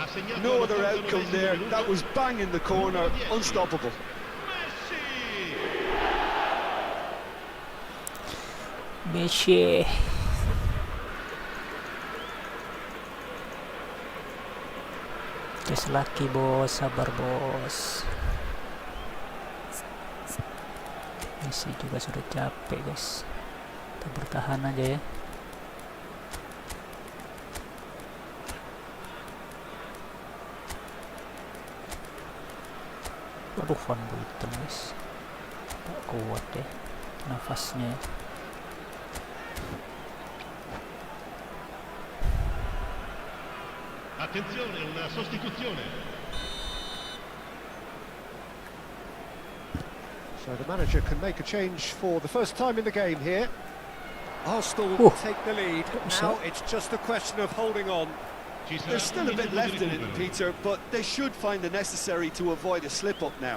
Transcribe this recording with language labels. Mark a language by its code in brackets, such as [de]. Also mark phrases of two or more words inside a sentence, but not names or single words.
[en] No other outcome there. That was bang in the corner. Unstoppable. Messi. [id] Just laki bos, sabar bos. Messi juga sudah capek guys. Kita bertahan aja ya. Waduh, Van Buiten guys. Tak kuat ya nafasnya. [it] Attenzione, una sostituzione. [en] So the manager can make a change for the first time in the game here. Arsenal take the lead. Now it's just a question of holding on. There's still a bit left in it, Peter, but they should find the necessary to avoid a slip-up now.